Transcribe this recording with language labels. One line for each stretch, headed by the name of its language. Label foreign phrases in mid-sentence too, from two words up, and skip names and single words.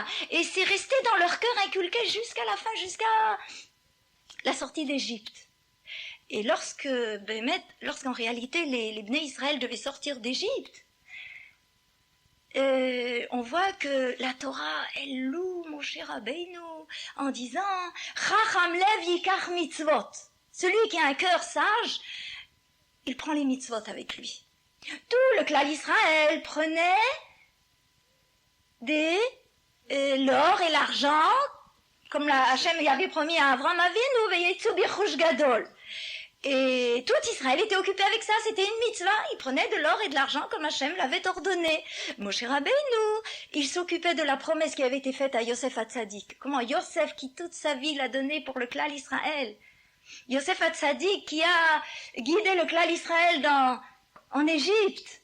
French: Et c'est resté dans leur cœur inculqué jusqu'à la fin, jusqu'à la sortie d'Égypte. Et lorsqu'en réalité les Bnei Israël devaient sortir d'Égypte, on voit que la Torah, elle loue Moshe Rabbeinu en disant
Hebrew: Chacham lev yikach mitzvot.
French: Celui qui a un cœur sage, il prend les mitzvot avec lui. Tout le clan d'Israël prenait l'or et l'argent, comme Hachem y avait promis à Avram Avinu,
Hebrew: veyetzu bichush gadol.
French: Et tout Israël était occupé avec ça, c'était une mitzvah, il prenait de l'or et de l'argent comme Hachem l'avait ordonné. Moshe Rabbeinu, il s'occupait de la promesse qui avait été faite à Yosef Hatzadik. Comment Yosef, qui toute sa vie l'a donné pour le clan Israël. Yosef Hatzadik qui a guidé le clan Israël en Égypte.